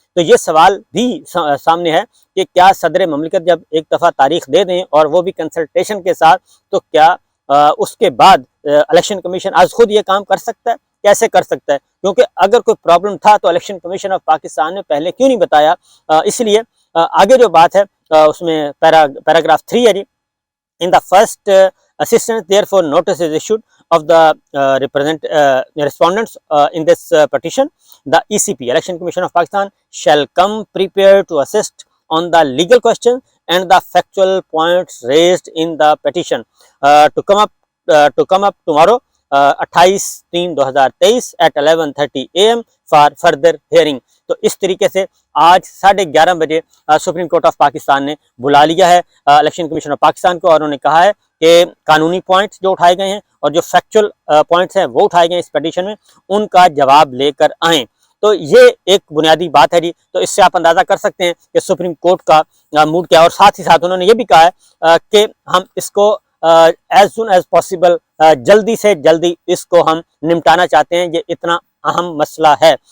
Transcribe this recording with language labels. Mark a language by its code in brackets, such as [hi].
[ur] تو یہ سوال بھی سامنے ہے کہ کیا صدر مملکت جب ایک دفعہ تاریخ دے دیں اور وہ بھی کنسلٹیشن کے ساتھ تو کیا اس کے بعد الیکشن کمیشن آج خود یہ کام کر سکتا ہے؟ کیسے کر سکتا ہے؟ کیونکہ اگر کوئی پرابلم تھا تو الیکشن کمیشن آف پاکستان نے پہلے کیوں نہیں بتایا؟ اس لیے آگے جو بات ہے اس میں پیراگراف 3 ہے جی. [en] In the first assistance, therefore, notice is issued of the respondents in this petition. The ECP, Election Commission of Pakistan, shall come prepared to assist on the legal questions and the factual points raised in the petition. To come up tomorrow, 28/3/2023 at 11:30 AM for further hearing. [ur] تو اس طریقے سے آج 11:30 بجے supreme court of Pakistan نے بلا لیا ہے election commission of Pakistan کو اور انہوں نے کہا ہے کہ قانونی پوائنٹس جو اٹھائے گئے ہیں اور جو فیکچول پوائنٹس ہیں وہ اٹھائے گئے ہیں اس پیٹیشن میں ان کا جواب لے کر آئیں. تو یہ ایک بنیادی بات ہے جی. تو اس سے آپ اندازہ کر سکتے ہیں کہ سپریم کورٹ کا موڈ کیا ہے. اور ساتھ ہی ساتھ انہوں نے یہ بھی کہا ہے کہ ہم اس کو [en] as soon as possible [ur] جلدی سے جلدی اس کو ہم نمٹانا چاہتے ہیں. یہ اتنا اہم مسئلہ ہے.